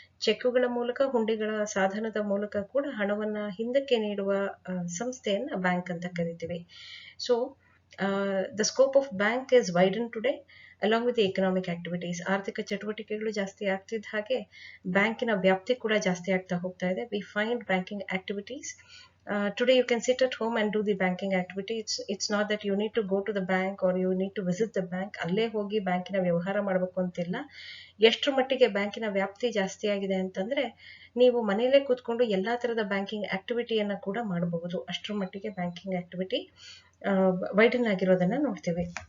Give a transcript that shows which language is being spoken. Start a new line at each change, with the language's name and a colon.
Kannada: ಚೆಕ್ಕುಗಳ ಮೂಲಕ, ಹುಂಡಿಗಳ ಸಾಧನದ ಮೂಲಕ ಕೂಡ ಹಣವನ್ನ ಹಿಂದಕ್ಕೆ ನೀಡುವ ಸಂಸ್ಥೆಯನ್ನ ಬ್ಯಾಂಕ್ ಅಂತ ಕರಿತೀವಿ.
English: So the scope of bank is widen today along with economic activities.
Kannada: ಆರ್ಥಿಕ ಚಟುವಟಿಕೆಗಳು ಜಾಸ್ತಿ ಆಗ್ತಿದ್ದ ಹಾಗೆ ಬ್ಯಾಂಕಿನ ವ್ಯಾಪ್ತಿ ಕೂಡ ಜಾಸ್ತಿ ಆಗ್ತಾ ಹೋಗ್ತಾ ಇದೆ.
English: We find banking activities. Today you can sit at home and do the banking activity. It's not that you need to go to the bank or you need to visit the bank.
Kannada: ಅಲ್ಲೇ ಹೋಗಿ ಬ್ಯಾಂಕಿನ ವ್ಯವಹಾರ ಮಾಡಬೇಕು ಅಂತಿಲ್ಲ. ಎಷ್ಟರ ಮಟ್ಟಿಗೆ ಬ್ಯಾಂಕಿನ ವ್ಯಾಪ್ತಿ ಜಾಸ್ತಿ ಆಗಿದೆ ಅಂತಂದ್ರೆ ನೀವು ಮನೆಯಲ್ಲೇ ಕೂತ್ಕೊಂಡು ಎಲ್ಲಾ ತರದ ಬ್ಯಾಂಕಿಂಗ್ ಆಕ್ಟಿವಿಟಿಯನ್ನ ಕೂಡ ಮಾಡಬಹುದು. ಅಷ್ಟರ ಮಟ್ಟಿಗೆ ಬ್ಯಾಂಕಿಂಗ್ ಆಕ್ಟಿವಿಟಿ ವೈಡನ್ ಆಗಿರೋದನ್ನ ನೋಡ್ತೀವಿ.